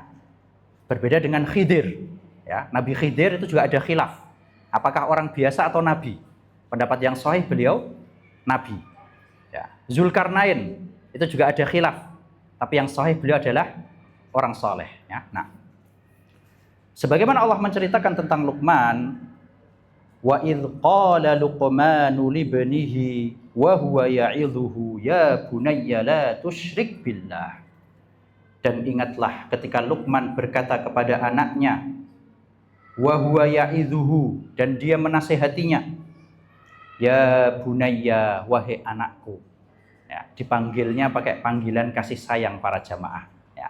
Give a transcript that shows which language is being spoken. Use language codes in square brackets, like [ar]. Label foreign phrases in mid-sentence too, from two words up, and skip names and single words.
[id] Berbeda dengan Khidir, ya. Nabi Khidir itu juga ada khilaf. Apakah orang biasa atau nabi? Pendapat yang sahih beliau nabi. Ya. Zulkarnain itu juga ada khilaf, tapi yang sahih beliau adalah orang saleh, ya. Nah, sebagaimana Allah menceritakan tentang Luqman, [ar] وإذ قال لقمان لابنه وهو يعظه يا بني لا تشرك بالله. [id] Dan ingatlah ketika Luqman berkata kepada anaknya, [ar] وهو يعظه, [id] dan dia menasihatinya, [ar] يا بني, [id] wahai anakku. Ya, dipanggilnya pakai panggilan kasih sayang para jamaah, ya.